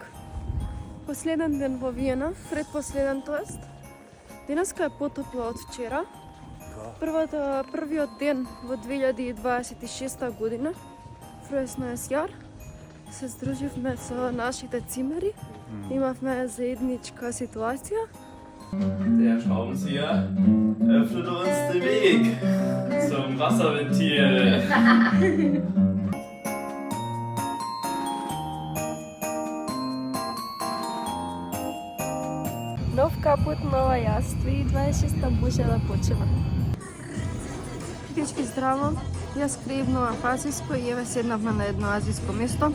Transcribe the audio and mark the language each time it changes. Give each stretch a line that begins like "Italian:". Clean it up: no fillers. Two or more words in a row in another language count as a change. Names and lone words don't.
Macedonian: Последен ден во Виена, предпоследен тоест. Денеска е потопло од вчера. Првиот ден во 2026 година,
German: Frohes neues Jahr,
Macedonian: се здруживме со нашите цимери. Имавме заедничка ситуација.
German: Der Schraubenzieher öffnet uns den Weg zum Wasserventil.
Macedonian: Нов капут, нова јас, 2026 може да почива. Пички здраво, јас креивнувам азиско и еве седнавме на едно азиско место.